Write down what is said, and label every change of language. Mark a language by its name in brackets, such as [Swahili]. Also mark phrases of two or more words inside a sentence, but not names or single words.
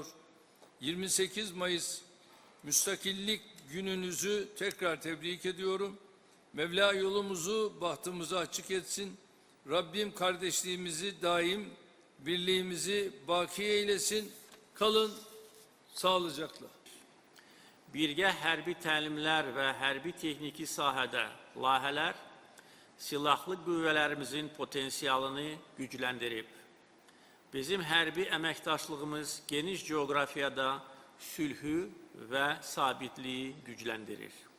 [Turkish] 28 Mayıs Müstakillik gününüzü tekrar tebrik ediyorum. Mevla yolumuzu, bahtımızı açık etsin. Rabbim kardeşliğimizi daim, birliğimizi baki eylesin. Kalın sağlıcakla. [Azerbaijani] Birgə hərbi təlimlər və hərbi texniki sahədə layihələr silahlı qüvvələrimizin potensialını gücləndirib. Bizim hərbi əməkdaşlığımız geniş coğrafiyada sülhü və sabitliyi gücləndirir.